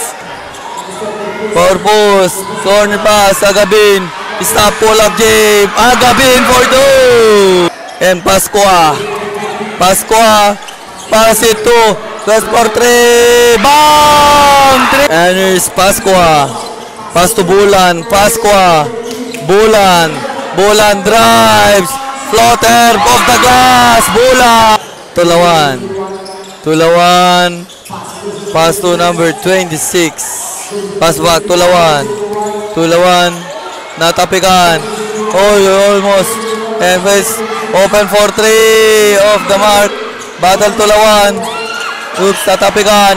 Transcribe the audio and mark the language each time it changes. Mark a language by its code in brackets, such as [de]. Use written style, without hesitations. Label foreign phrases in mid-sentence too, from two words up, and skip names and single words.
[en] Corpus. Corner pass. Agabin. Stop. Pull up J. Agabin for 2. And Pasqua. Pasqua. Pass it to. Pass for 3. Bang! 3. And here's Pasqua. Pass to Bulan. Pasqua. Bulan. Bulan drives. Floater off the glass. Bulan. Tulawan. Tulawan. Pass to number 26. Pass back. Tulawan. Tulawan. Natapikan. Oh, almost. And face open for 3. Off the mark. Battle Tulawan. Oops, tatapikan.